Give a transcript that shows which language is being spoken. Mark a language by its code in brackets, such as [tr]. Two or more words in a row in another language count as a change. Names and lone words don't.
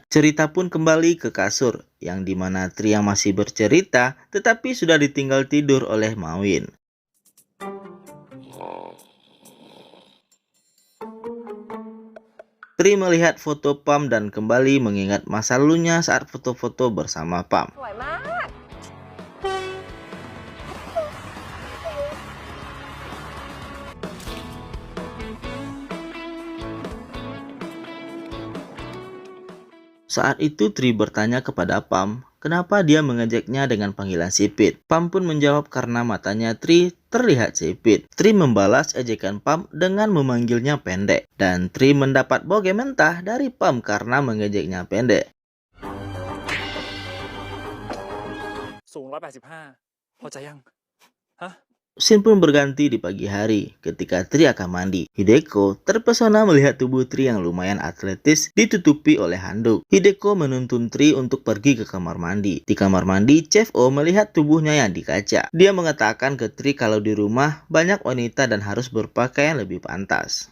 [id] Cerita pun kembali ke kasur, yang dimana Tri yang masih bercerita, tetapi sudah ditinggal tidur oleh Mawin. Tri melihat foto Pam dan kembali mengingat masa lalunya saat foto-foto bersama Pam. [th] สวยมาก [id] Saat itu Tri bertanya kepada Pam, kenapa dia mengejaknya dengan panggilan sipit. Pam pun menjawab karena matanya Tri terlihat sipit. Tri membalas ejekan Pam dengan memanggilnya pendek. Dan Tri mendapat boge mentah dari Pam karena mengejeknya pendek. [th] สูง 185 พอใจยัง ฮะ [id] Scene pun berganti di pagi hari ketika Tri akan mandi. Hideko terpesona melihat tubuh Tri yang lumayan atletis ditutupi oleh handuk. Hideko menuntun Tri untuk pergi ke kamar mandi. Di kamar mandi, Chef O melihat tubuhnya yang di kaca. Dia mengatakan ke Tri kalau di rumah banyak wanita dan harus berpakaian lebih pantas.